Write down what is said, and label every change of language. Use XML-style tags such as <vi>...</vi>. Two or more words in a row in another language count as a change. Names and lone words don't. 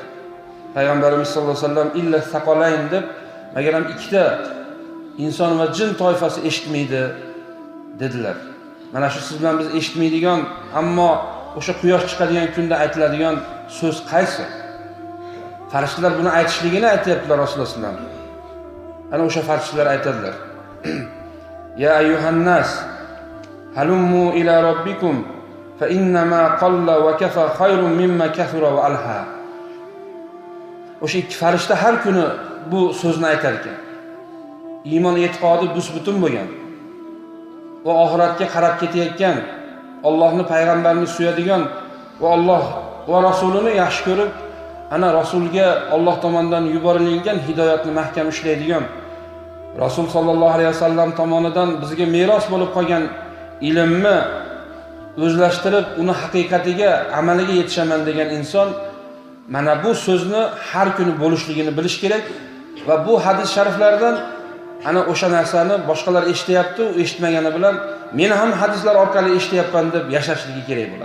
<uz>Payg'ambarimiz</uz> <ar>صلى الله عليه وسلم إلا الثقلين</ar> <uz>deb, magaram ikkita inson va jin toifasi eshitmaydi dedilar. Mana shu siz bilan biz eshitmaydigan, ammo o'sha quyosh chiqadigan kunda aytiladigan so'z qaysi? Farishtalar buni aytishligini aytayaptilar Rasululloh</uz> <ar>صلى الله عليه وسلم.</ar> <uz>Ana o'sha farishtalar aytadilar.</uz> <ar>يا أيها الناس هلموا إلى ربكم فإن ما قل وكفى خير مما كثر وألهى.</ar> <uz>O'sha ikki farishta har kuni bu so'zni aytar ekan. Iymon e'tiqodi bus-butun bo'lgan va oxiratga qarab ketayotgan, Allohni payg'ambarini suyadigan va Alloh va rasulini yaxshi ko'rib, ana rasulga Alloh tomonidan yuborilgan hidoyatni mahkam ushlaydigan, Rasul</uz> <ar>صلى الله عليه وسلم</ar> <uz>tomonidan bizga meros bo'lib qolgan ilmni o'zlashtirib, uni haqiqatiga, amaliga yetishaman degan inson mana bu so'zni har kuni bo'lishligini bilish kerak va bu hadis shariflardan ana o'sha narsani boshqalar eshityapti, u eshitmagani bilan men ham hadislar orqali eshityapman deb yashashligi kerak bo'ladi.</uz>